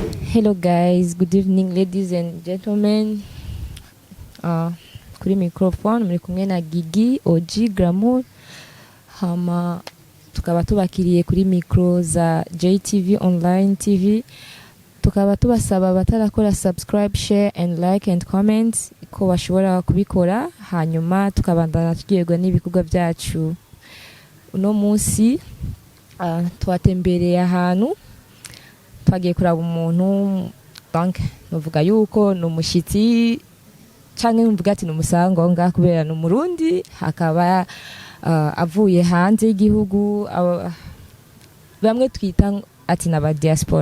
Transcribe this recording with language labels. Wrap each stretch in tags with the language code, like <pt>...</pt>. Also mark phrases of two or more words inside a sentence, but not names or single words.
<en>Hello guys, good evening ladies and gentlemen.</en> <rn>Kuri microphone muri kumwe na Gigi OG Glamour. Hama tukaba tubakiriye kuri micro za JTV Online TV. Tukaba tubasaba batarakora subscribe,</rn> <en>share and like and comment</en> <rn>ko bashobora kubikora, hanyuma tukabandana tugirwa n'ibikorwa byacu. Uno munsi twatembereye ahantu twagiye kuraba umuntu banke, novuga yuko no mushitsi canke mvuga ati no musango nga kubera no Murundi, hakaba avuye hanze y'igihugu, bamwe twita ati n'abadiaspora.</rn>